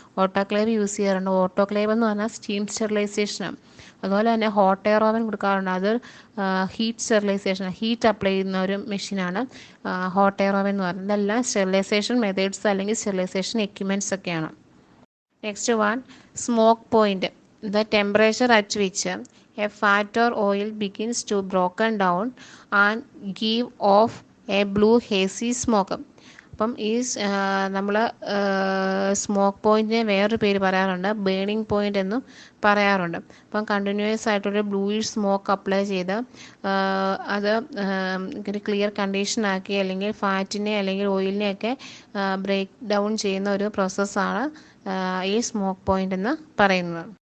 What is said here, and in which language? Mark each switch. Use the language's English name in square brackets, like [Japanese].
[Malayalam] Autoclave use ചെയ്യാറുണ്ട്. Autoclave എന്ന് പറഞ്ഞാൽ സ്റ്റീം സ്റ്റെറിലൈസേഷനാണ്. അതുപോലെ തന്നെ ഹോട്ട് എയർ ഓവൻ കൊടുക്കാറുണ്ട്. അത് ഹീറ്റ് സ്റ്റെറിലൈസേഷൻ, ഹീറ്റ് അപ്ലൈ ചെയ്യുന്ന ഒരു മെഷീനാണ് ഹോട്ട് എയർ ഓവൻ എന്ന് പറയുന്നത്. ഇതെല്ലാം സ്റ്റെറിലൈസേഷൻ മെത്തേഡ്സ് അല്ലെങ്കിൽ സ്റ്റെറിലൈസേഷൻ എക്യുപ്മെൻറ്റ്സ് ഒക്കെയാണ്. [English] Next one smoke point. The temperature at which a fat or oil begins to broken down and give off a blue hazy smoke. [Malayalam] അപ്പം ഈ നമ്മൾ സ്മോക്ക് പോയിൻറ്റിനെ വേറൊരു പേര് പറയാറുണ്ട്, ബേണിംഗ് പോയിൻ്റ് എന്നും പറയാറുണ്ട്. അപ്പം കണ്ടിന്യൂസ് ആയിട്ടൊരു ബ്ലൂയിഷ് സ്മോക്ക് അപ്ലൈ ചെയ്ത് അത് ഒരു ക്ലിയർ കണ്ടീഷനാക്കി അല്ലെങ്കിൽ ഫാറ്റിനെ അല്ലെങ്കിൽ ഓയിലിനെയൊക്കെ ബ്രേക്ക് ഡൗൺ ചെയ്യുന്ന ഒരു പ്രോസസ്സാണ് ഈ സ്മോക്ക് പോയിൻ്റ് എന്ന് പറയുന്നത്.